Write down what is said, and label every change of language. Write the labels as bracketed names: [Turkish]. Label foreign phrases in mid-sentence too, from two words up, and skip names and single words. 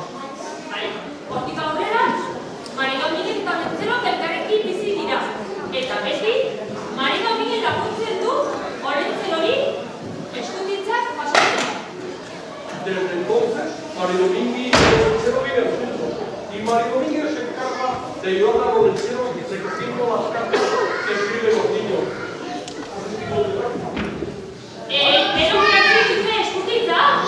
[Basque] Hortik aurrera, marido Miguel eta Lorentzerok elkarrekin bizi dira. Eta beti, marido Miguel laguntzen du Lorentzerori eskutitzak pasatzen. [Spanish] Desde entonces, Mario Mindi y Lorentzero viven juntos y Mario Mindi se encarga de ayudar a Lorentzero recogiendo las cartas que escriben los niños. [Basque] Denok irakurri duzue eskutitza?